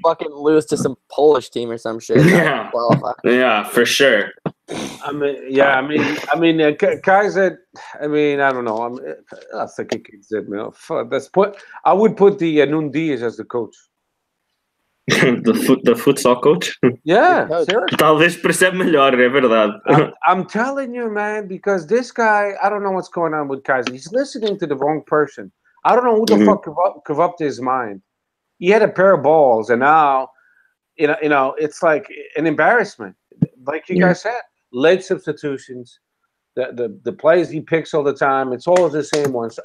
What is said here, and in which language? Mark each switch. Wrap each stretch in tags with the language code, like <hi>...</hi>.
<en>Fucking lose to some Polish team or some shit. Yeah, for sure. Kaiser. I mean, I don't know. I think he kicks it. I would put the Nundias as the coach. the futsal coach? Yeah, seriously.</en> <pt>Talvez percebe melhor, é verdade.</pt> <en>I'm telling you, man, because this guy, I don't know what's going on with Kaiser. He's listening to the wrong person. I don't know who the fuck corrupted his mind. He had a pair of balls, and now, you know, it's like an embarrassment. Like you guys said, late substitutions. The plays he picks all the time, it's all the same ones.</en>